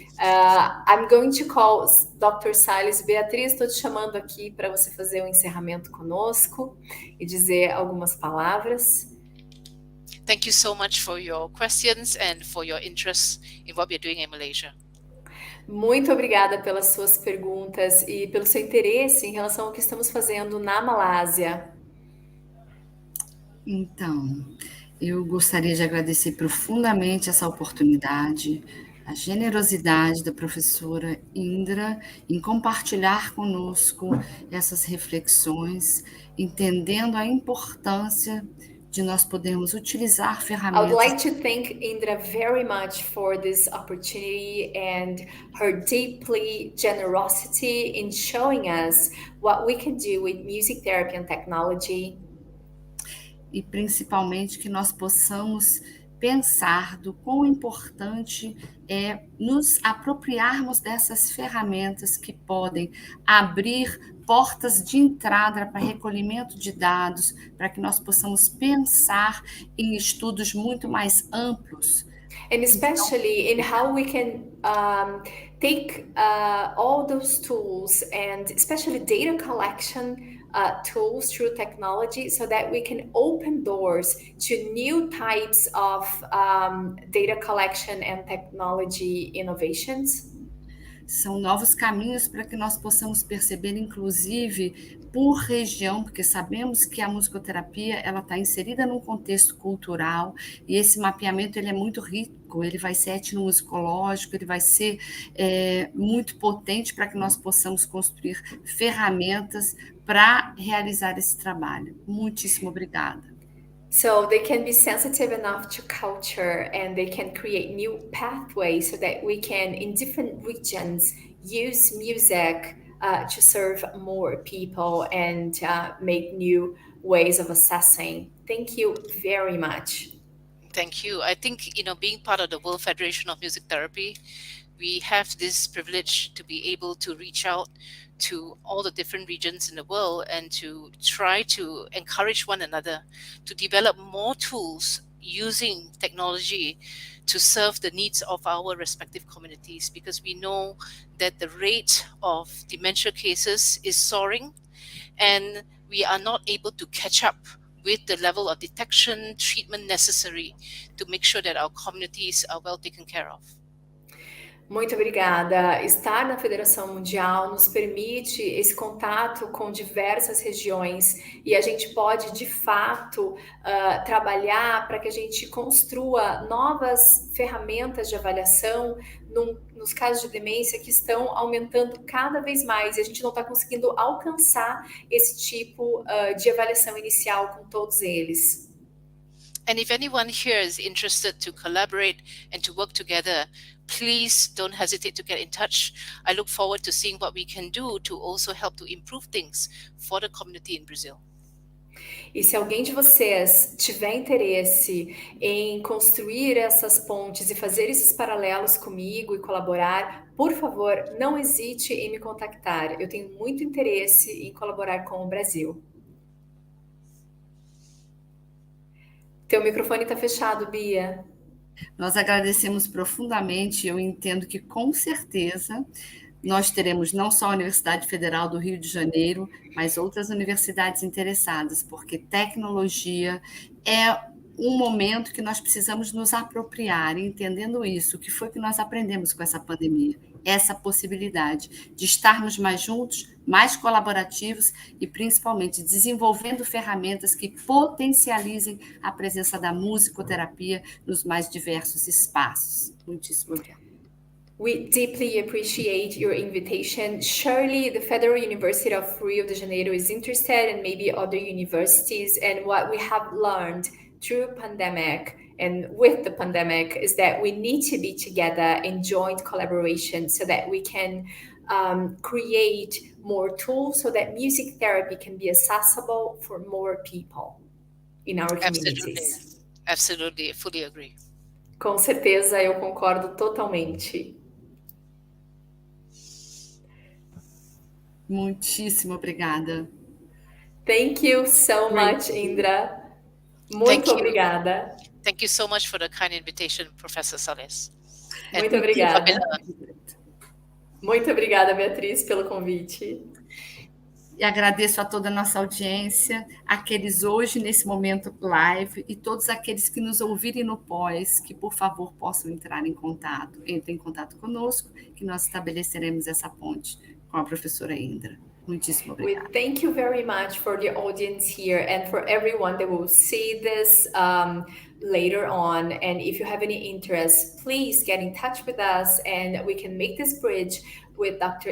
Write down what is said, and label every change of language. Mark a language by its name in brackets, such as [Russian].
[English] I'm going to call Dr. Salles. [Portuguese] Beatriz, estou te chamando aqui para você fazer um encerramento conosco e dizer algumas palavras. [English] Thank you so much for your questions and for your interest in what we're doing in Malaysia. [Portuguese] Muito obrigada pelas suas perguntas e pelo seu interesse em relação ao que estamos fazendo na Malásia. Então, eu gostaria de agradecer profundamente essa oportunidade, a generosidade da professora Indra em compartilhar conosco essas reflexões, entendendo a importância de nós podermos utilizar [English] I would [Portuguese] ferramentas. [English] like to thank Indra very much for this opportunity and her deeply generosity in showing us what we can do with music therapy and technology. [Portuguese] E principalmente que nós possamos pensar do quão importante é nos apropriarmos dessas ferramentas que podem abrir portas de entrada para recolhimento de dados, para que nós possamos pensar em estudos muito mais amplos. [English] And especially in how we can take all those tools and especially data collection tools through technology so that we can open doors to new types of data collection and technology innovations. [Portuguese] São novos caminhos para que nós possamos perceber, inclusive, por região, porque sabemos que a musicoterapia ela está inserida num contexto cultural e esse mapeamento ele é muito rico, ele vai ser etnomusicológico, ele vai ser muito potente para que nós possamos construir ferramentas para realizar esse trabalho. Muitíssimo obrigada. [English] So they can be sensitive enough to culture and they can create new pathways so that we can, in different regions, use music to serve more people and make new ways of assessing. Thank you very much. Thank you. I think, being part of the World Federation of Music Therapy, we have this privilege to be able to reach out to all the different regions in the world and to try to encourage one another to develop more tools using technology to serve the needs of our respective communities, because we know that the rate of dementia cases is soaring and we are not able to catch up with the level of detection, treatment necessary to make sure that our communities are well taken care of. [Portuguese] Muito obrigada. Estar na Federação Mundial nos permite esse contato com diversas regiões e a gente pode, de fato, trabalhar para que a gente construa novas ferramentas de avaliação nos casos de demência que estão aumentando cada vez mais e a gente não está conseguindo alcançar esse tipo de avaliação inicial com todos eles. [English] And if anyone here is interested to collaborate and to work together, please don't hesitate to get in touch. I look forward to seeing what we can do to also help to improve things for the community in Brazil. [Portuguese] E se alguém de vocês tiver interesse em construir essas pontes e fazer esses paralelos comigo e colaborar, por favor, não hesite em me contactar. Eu tenho muito interesse em colaborar com o Brasil. Teu microfone está fechado, Bia. Nós agradecemos profundamente, eu entendo que com certeza nós teremos não só a Universidade Federal do Rio de Janeiro, mas outras universidades interessadas, porque tecnologia é um momento que nós precisamos nos apropriar, entendendo isso, o que foi que nós aprendemos com essa pandemia, essa possibilidade de estarmos mais juntos, mais colaborativos e principalmente desenvolvendo ferramentas que potencializem a presença da musicoterapia nos mais diversos espaços. Muitíssimo obrigada. [English] We deeply appreciate your invitation. Surely the Federal University of Rio de Janeiro is interested, and maybe other universities. And what we have learned through pandemic and with the pandemic is that we need to be together in joint collaboration so that we can create more tools so that music therapy can be accessible for more people in our communities. Absolutely, I fully agree. [Portuguese] Com certeza, eu concordo totalmente. Muitíssimo obrigada. [English] Thank you so much, Indra. [Portuguese] Muito obrigada. [English] Thank you so much for the kind invitation, Professor Sales. [Portuguese] Muito obrigada. Muito obrigada, Beatriz, pelo convite. E agradeço a toda a nossa audiência, aqueles hoje, nesse momento live, e todos aqueles que nos ouvirem no pós, que, por favor, possam entrar em contato. Entrem em contato conosco, que nós estabeleceremos essa ponte com a professora Indra. Muitíssimo obrigada. [English] We thank you very much for the audience here and for everyone that will see this later on. And if you have any interest, please get in touch with us and we can make this bridge with Dr.